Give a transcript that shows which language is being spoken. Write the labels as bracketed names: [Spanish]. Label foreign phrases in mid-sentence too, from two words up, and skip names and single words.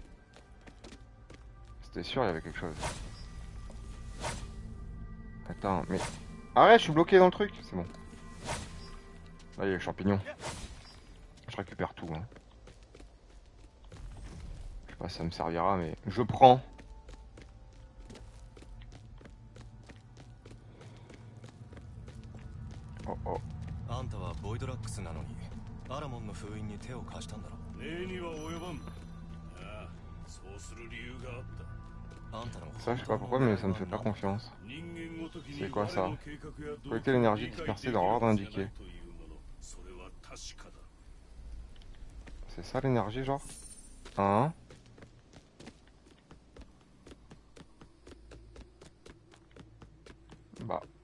[French] C'était sûr il y avait quelque chose. Attends, mais... Arrête, je suis bloqué dans le truc, c'est bon. Là, il y a les champignons. Je récupère tout. Hein. Je sais pas si ça me servira, mais je prends. Oh oh. [Japanese] あんたはボイドラックスなのにアラモンの封印に手を貸したんだろ。礼には及ばん。ああ、そうする理由があった。あんたの [French] Ça, je sais pas pourquoi, mais ça me fait pas confiance. C'est quoi ça? Collecter l'énergie dispersée dans l'ordre indiqué. C'est ça l'énergie, genre? Hein? Bah.